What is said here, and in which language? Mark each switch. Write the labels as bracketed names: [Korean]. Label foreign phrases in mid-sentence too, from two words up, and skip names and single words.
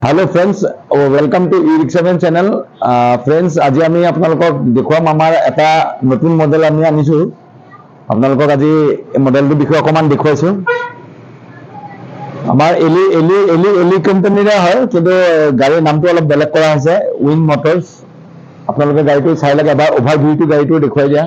[English] hello friends, welcome to e-rickshaw channel. [Assamese] फ्रेंड्स, आज আমি আপোনালোকক দেখুৱাম আমাৰ এটা নতুন মডেল আমি আনিছো। আপোনালোকক আজি মডেলটোৰ বিষয়ে অকমান দেখুৱাইছো। আমাৰ এলি এলি এলি এলি কোম্পানীৰে হয়, কিন্তু গাড়ীৰ নামটো অলপ বেলেগ কৰা হৈছে, উইন মটৰছ। আপোনালোকে গাড়ীটো চাই লাগে, এবাৰ অভাৰভিউটো গাড়ীটো দেখুৱাই দিয়া।